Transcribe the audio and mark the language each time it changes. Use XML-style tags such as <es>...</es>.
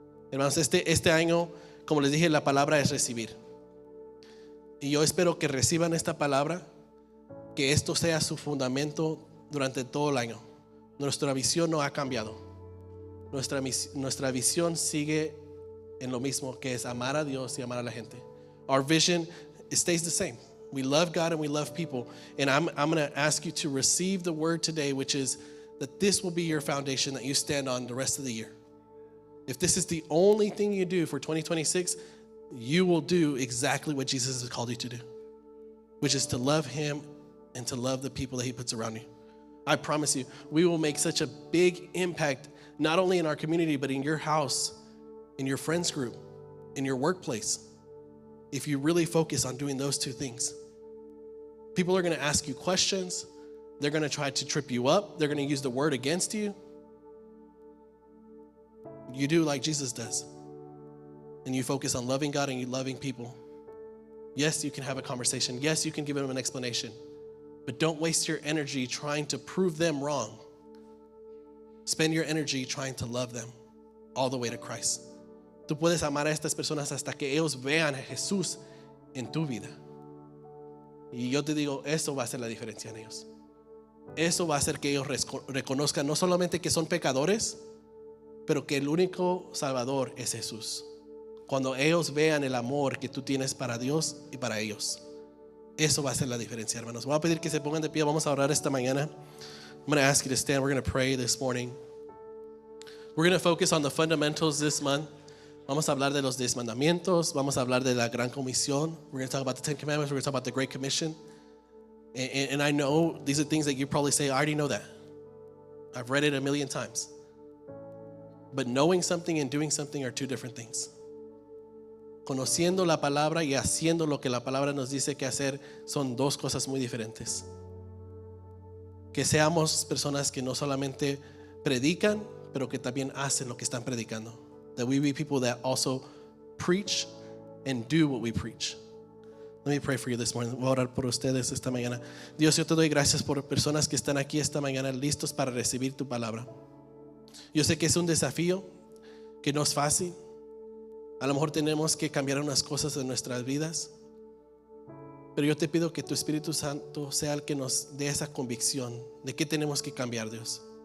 <es>Hermanos, este año, como les dije, la palabra es recibir. Y yo espero que reciban esta palabra, que esto sea su fundamento durante todo el año. Nuestra visión no ha cambiado. Nuestra visión sigue en lo mismo, que es amar a Dios y amar a la gente.</es> <en>Our vision, it stays the same. We love God and we love people. And I'm going to ask you to receive the word today, which is that this will be your foundation that you stand on the rest of the year. If this is the only thing you do for 2026, you will do exactly what Jesus has called you to do, which is to love Him and to love the people that He puts around you. I promise you, we will make such a big impact, not only in our community, but in your house, in your friends group, in your workplace, if you really focus on doing those two things. People are going to ask you questions. They're going to try to trip you up. They're going to use the word against you. You do like Jesus does. And you focus on loving God and you loving people. Yes, you can have a conversation. Yes, you can give them an explanation. But don't waste your energy trying to prove them wrong. Spend your energy trying to love them all the way to Christ.</en> <es>Tú puedes amar a estas personas hasta que ellos vean a Jesús en tu vida. Y yo te digo, eso va a hacer la diferencia en ellos. Eso va a hacer que ellos reconozcan no solamente que son pecadores, pero que el único Salvador es Jesús. Cuando ellos vean el amor que tú tienes para Dios y para ellos, eso va a hacer la diferencia, hermanos. Voy a pedir que se pongan de pie. Vamos a orar esta mañana.</es> <en>I'm going to ask you to stand. We're going to pray this morning. We're going to focus on the fundamentals this month.</en> <es>Vamos a hablar de los 10 mandamientos. Vamos a hablar de la gran comisión.</es> <en>We're going to talk about the 10 commandments. We're going to talk about the Great Commission. And I know these are things that you probably say, I already know that. I've read it a million times. But knowing something and doing something are two different things.</en> <es>Conociendo la palabra y haciendo lo que la palabra nos dice que hacer son dos cosas muy diferentes. Que seamos personas que no solamente predican, pero que también hacen lo que están predicando.</es> <en>That we be people that also preach and do what we preach. Let me pray for you this morning.</en> <es>Voy a orar por ustedes esta mañana. Dios, yo te doy gracias por personas que están aquí esta mañana listos para recibir tu palabra. Yo sé que es un desafío, que no es fácil. A lo mejor tenemos que cambiar unas cosas en nuestras vidas. Pero yo te pido que tu Espíritu Santo sea el que nos dé esa convicción de qué tenemos que cambiar, Dios.</es>